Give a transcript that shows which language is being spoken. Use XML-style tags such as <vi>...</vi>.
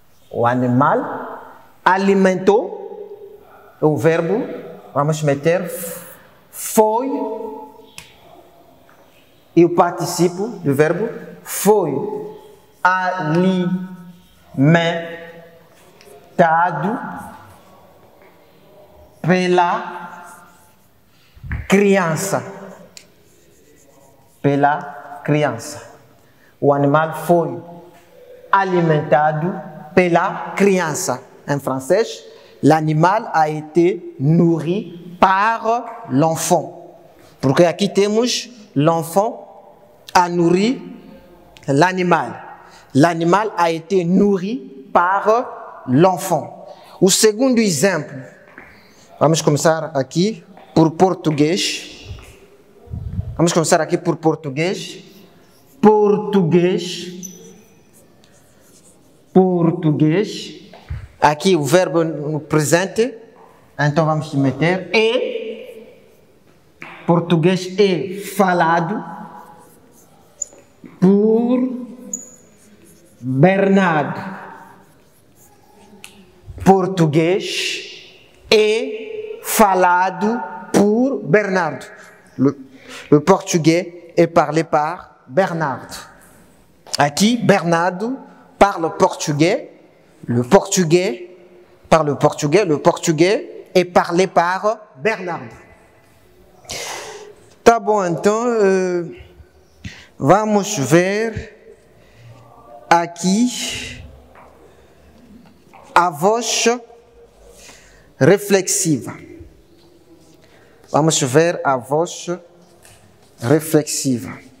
<pt>O animal alimentou, o verbo, vamos meter, foi, e o participo do verbo, foi alimentado pela criança. Pela criança. O animal foi alimentado pela criança.</pt> <fr>En français, l'animal a été nourri par l'enfant.</fr> <pt>Porque aqui temos</pt> <fr>l'enfant a nourri l'animal. L'animal a été nourri par l'enfant.</fr> <pt>O segundo exemplo, vamos começar aqui por português. Vamos começar aqui por português. Português. Aqui o verbo no presente, então vamos meter é. Português é falado por Bernardo. Português é falado por Bernardo.</pt> <fr>Le portugais est parlé par Bernardo. Aqui, Bernardo parle portugais, le portugais parle portugais, le portugais est parlé par Bernardo.</fr> <pt>Tá bom, então vamos ver aqui a voz reflexiva. Vamos ver a voz reflexiva.</pt>